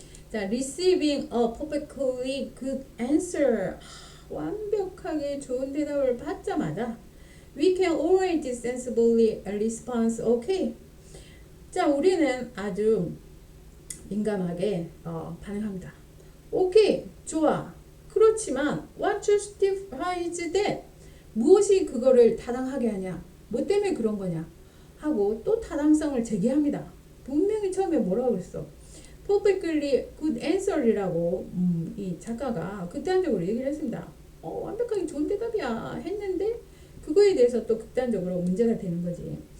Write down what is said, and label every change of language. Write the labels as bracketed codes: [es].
[en] 자, receiving a perfectly good answer, [ko] 완벽하게 좋은 대답을 받자마자 [en] we can always sensibly respond okay. [ko] 자, 우리는 아주 민감하게 반응합니다. 오케이, 좋아. 그렇지만 [en] what justifies that? [ko] 무엇이 그거를 타당하게 하냐? 뭐 때문에 그런 거냐? 하고 또 타당성을 제기합니다. 분명히 처음에 뭐라고 그랬어? [en] perfectly good answer [ko] 이라고 이 작가가 극단적으로 얘기를 했습니다. 완벽하게 좋은 대답이야 했는데 그거에 대해서 또 극단적으로 문제가 되는 거지.